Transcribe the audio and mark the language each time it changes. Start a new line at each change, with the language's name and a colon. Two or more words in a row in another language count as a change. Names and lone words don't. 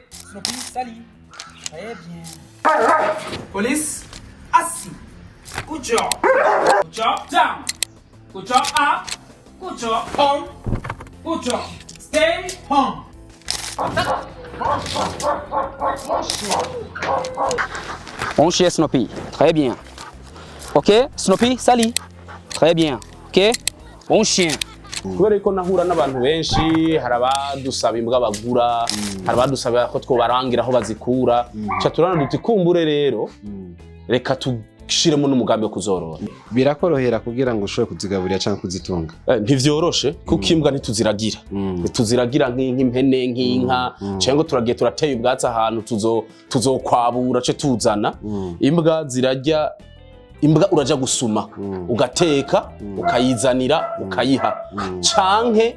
French: Snoopy, salut. Très bien. Police, assis.
English: Good job. Good job, down. Good job, up. Good job, home. Good job. Stay home.
French: On chien Snoopy, très bien. Ok, Snoopy, salut. Très bien. Ok, on chien.
Rundi: Kubera ko nahura n'abantu benshi harabadusaba imbwa bagura harabadusaba ko twobarangira aho bazikura cha turana duti kumbure rero reka tushiremo n'umugambi wo kuzorora birakorohera kugira ngo ushobore kuzigaburira cyangwa kuzitunga ntivyoroshe kuko imbwa ntituziragira ntituziragira nk'impene nk'inka cyangwa turagiye turateye ubwatsi ahantu tuzokwabura ce tuzana imbwa zirajya imbwa uraja gusuma ugateka ukayizanira ukayiha canke